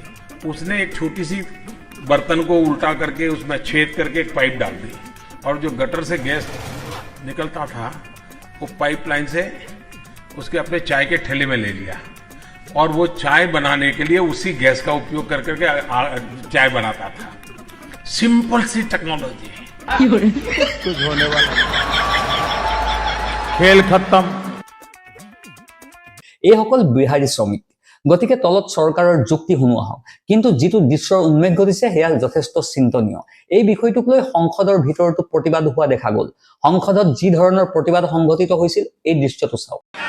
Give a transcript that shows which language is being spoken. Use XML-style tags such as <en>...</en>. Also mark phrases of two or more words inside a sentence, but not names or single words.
<hi>उसने एक छोटी सी बर्तन को उल्टा करके उसमें छेद करके एक पाइप डाल दी, और जो गटर से गैस निकलता था वो पाइपलाइन से उसके अपने चाय के ठेले में ले लिया, और वो चाय बनाने के लिए उसी गैस का उपयोग कर करके चाय बनाता था। सिंपल सी टेक्नोलॉजी, कुछ होने वाला, खेल खत्म।</hi> <as>এইসকল বিহাৰী শ্ৰমিক। গতিকে তলত চৰকাৰৰ যুক্তি শুনো আহক। কিন্তু যিটো দৃশ্যৰ উন্মেষ ঘটিছে সেয়া যথেষ্ট চিন্তনীয়। এই বিষয়টোক লৈ সংসদৰ ভিতৰতো প্ৰতিবাদ হোৱা দেখা গ'ল। সংসদত যি ধৰণৰ প্ৰতিবাদ সংঘটিত হৈছিল, এই দৃশ্যটো চাওক।</as>